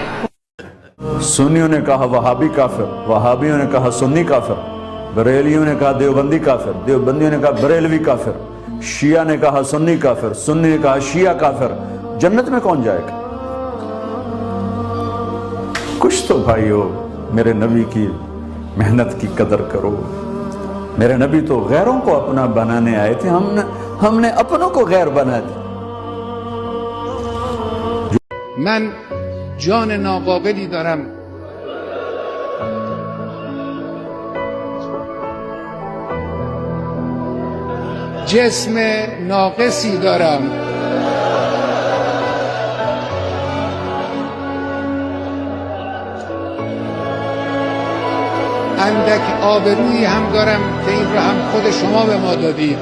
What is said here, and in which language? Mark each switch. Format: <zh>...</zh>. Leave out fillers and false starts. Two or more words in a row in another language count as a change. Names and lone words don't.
<ur>سنیوں نے کہا وہابی کافر، وہابیوں نے کہا سنی کافر، بریلیوں نے کہا دیوبندی کافر، دیوبندیوں نے کہا بریلوی کافر، شیعہ نے کہا سنی کافر، سنی نے کہا شیعہ کافر۔ جنت میں کون جائے گا؟ کچھ تو بھائیو میرے نبی کی محنت کی قدر کرو۔ میرے نبی تو غیروں کو اپنا بنانے آئے تھے، ہم نے اپنوں کو غیر بنا دیا۔</ur> <fa>من جان ناقابلی دارم، جسم ناقصی دارم، اندک آبرویی هم دارم که این رو هم خود شما به ما دادید.</fa>